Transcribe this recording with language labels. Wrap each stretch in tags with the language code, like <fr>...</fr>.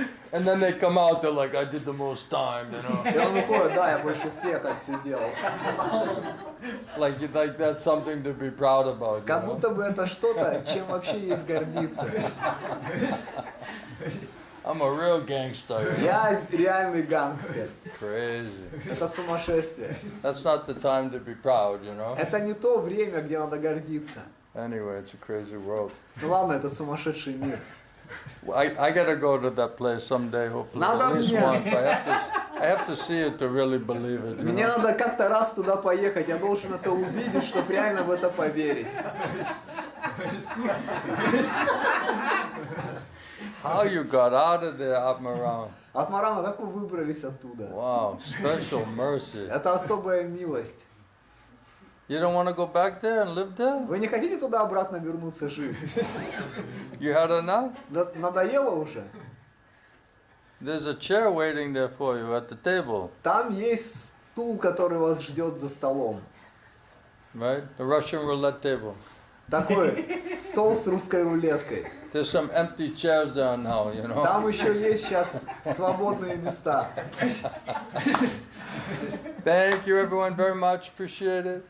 <en>And then they come out, they're like, I did the most time, you know.</en> <ru>И он выходит, да, я больше всех отсидел.</ru> <en>Like that's something to be proud about.</en> <ru>Как</ru> <en>You know?</en> <ru>будто бы это что-то, чем вообще есть гордиться.</ru> <en>I'm a real gangster. You know?</en> <ru>Я реальный гангстер.</ru> <en>Crazy.</en> <ru>Это сумасшествие.</ru> <en>That's not the time to be proud, you know.</en> <ru>Это не то время, где надо гордиться.</ru> <en>Anyway, it's a crazy world.</en> <ru>Ну ладно, это сумасшедший мир.</ru> <en>I gotta go to that place someday, hopefully,</en> <ru>Надо</ru> <en>at least</en> <ru>мне.</ru> <en>once. I have to see it to really believe it. You</en> <ru>Мне</ru> <en>know?</en> <ru>надо как-то раз туда поехать, я должен это увидеть, чтобы реально в это поверить.</ru> <en>How you got out of there, Atmaram?</en> <ru>Атмарама, как вы выбрались оттуда?</ru> <en>Wow, special mercy.</en> <ru>Это особая милость.</ru> <en>You don't want to go back there and live there?</en> <ru>Вы не хотите туда обратно вернуться жить?</ru> <en>You had enough?</en> <ru>Надоело уже?</ru> <en>There's a chair waiting there for you at the table,</en> <ru>Там есть стул, который вас ждет за столом.</ru> <en>right? The Russian roulette table.</en> <ru>Такой стол с русской рулеткой.</ru> <en>There's some empty chairs there now, you know.</en> <ru>Там еще есть сейчас свободные места.</ru> <en>Thank you everyone very much, appreciate it.</en>